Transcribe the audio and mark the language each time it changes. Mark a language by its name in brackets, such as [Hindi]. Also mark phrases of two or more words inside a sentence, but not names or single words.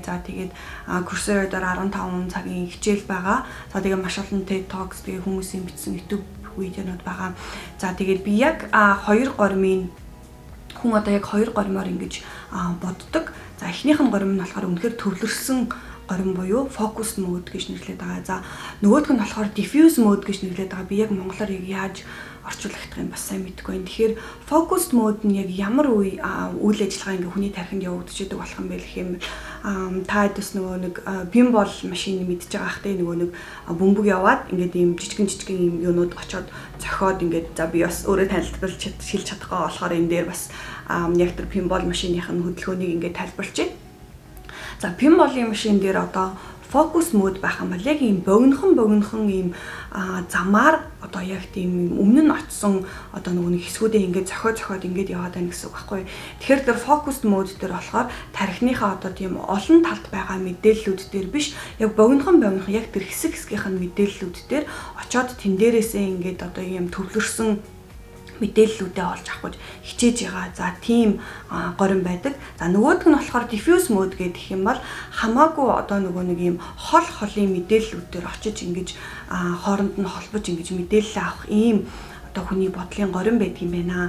[Mongolian] За тэгээд Coursera дээр 15 цагийн хичээл байгаа. За тэгээд маш олон TED Talks тэгээд хүмүүсийн бичсэн YouTube видеонууд байгаа. За тэгээд би яг хоёр горимын хүн одоо яг хоёр горимоор ингэж боддог. За эхнийх нь горим нь болохоор үнэхээр төвлөрсөн горим буюу [English] focus mode [Mongolian] гэж нэрлэдэг байгаа. За нөгөөх нь болохоор [English] diffuse mode [Mongolian] гэж нэрлэдэг байгаа. Би яг монголоор яаж орчуулах юм бас сайн мэдэхгүй байна. Тэгэхээр [English] focus mode [Mongolian] нь яг ямар үйл ажиллагаа ингээ хүний тархинд явагдаж идэг болох юм бэ гэх юм. Та дэс нөгөө нэг pinball машин мэдж байгаа хтэй нөгөө нэг бөмбөг яваад ингээд ийм жижигэн юм юунууд очоод зохиод ингээд за би бас өөрөө тайлбарлаж шилж чадахгүй болохоор энэ дээр бас яг тэр pinball машиных нь хөдөлгөөнийг ингээд тайлбарлаж байна. За pinball-ийн машин дээр одоо [English] focus mode [Mongolian] байх юм бол яг ийм богинохон ийм замаар одоо яг тийм өмнө нь очсон одоо нөгөө нэг хэсгүүдээ ингээд зохиод ингээд яваад байна гэсэн үг байхгүй. Тэгэхээр тэр [English] focus mode [Mongolian] дээр болохоор тархиныхаа одоо тийм олон талд байгаа мэдээллүүд дээр биш, яг богинохон яг тэр хэсгийнх нь мэдээллүүд дээр очоод тэн дээрээсээ ингээд одоо ийм төвлөрсөн мэдээллүүдээ олж авах гэж хичээж байгаа. За тийм горим байдаг. За нөгөөх нь болохоор [English] diffuse mode [Mongolian] гэдэг юм бол хамаагүй одоо нөгөө нэг юм холын мэдээллүүдээр очиж ингэж хооронд нь холбож ингэж мэдээлэл авах ийм одоо хүний бодлын горим байдаг юм байна.